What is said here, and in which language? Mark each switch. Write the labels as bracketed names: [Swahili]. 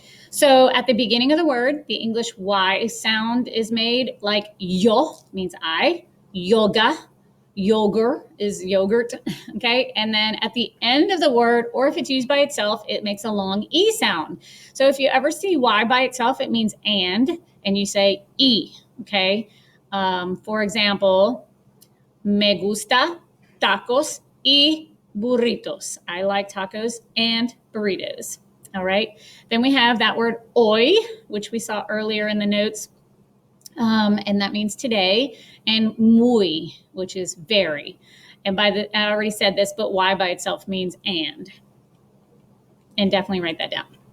[English] So at the beginning of the word, the English Y sound is made like yo, means I, yoga, Yogurt is yogurt. Okay. And then at the end of the word, or if it's used by itself, it makes a long E sound. So if you ever see Y by itself, it means and you say E. Okay. For example, [Spanish] me gusta tacos y burritos. [English] I like tacos and burritos. All right. Then we have that word hoy, which we saw earlier in the notes. And that means today, and muy, which is very. And I already said this, but Y by itself means and. And definitely write that down.